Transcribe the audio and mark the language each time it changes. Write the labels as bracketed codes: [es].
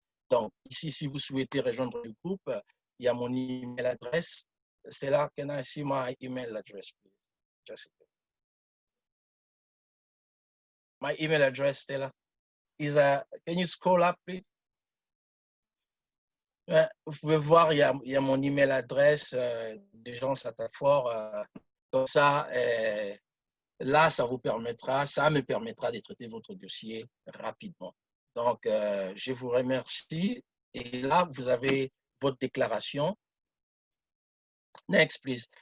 [fr] Donc, ici, si vous souhaitez rejoindre le groupe, il y a mon email adresse. [en] Stella, can I see my email address, please? Just my email address, Stella, is can you scroll up, please? [fr] Vous pouvez voir, il y a mon email adresse des gens Satafor. Comme ça, là, ça me permettra de traiter votre dossier rapidement. Donc, je vous remercie. Et là, vous avez votre déclaration. [en] Next, please.